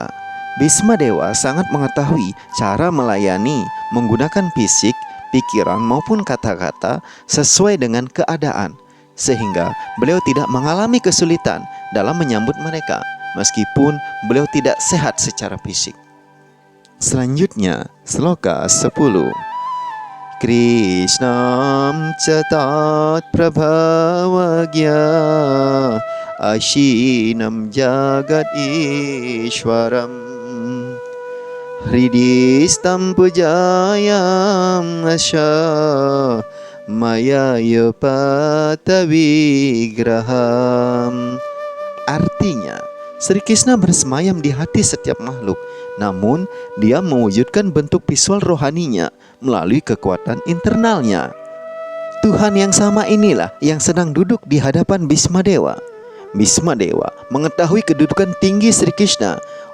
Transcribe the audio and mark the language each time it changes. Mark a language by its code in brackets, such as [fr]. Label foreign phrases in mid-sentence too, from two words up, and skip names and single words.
[id] Bhisma Dewa sangat mengetahui cara melayani menggunakan fisik, pikiran maupun kata-kata sesuai dengan keadaan, sehingga beliau tidak mengalami kesulitan dalam menyambut mereka meskipun beliau tidak sehat secara fisik. Selanjutnya, sloka 10. [sa] कृष्णं च तत्प्रभावज्ञ आसीनं जगदीश्वरम् हृदिस्थं पूजयामास माययोपात्तविग्रहम्. [id] Artinya, Sri Krishna bersemayam di hati setiap makhluk, namun dia mewujudkan bentuk visual rohaninya melalui kekuatan internalnya. Tuhan yang sama inilah yang sedang duduk di hadapan Bhisma Dewa. Bhisma Dewa mengetahui kedudukan tinggi Sri Krishna.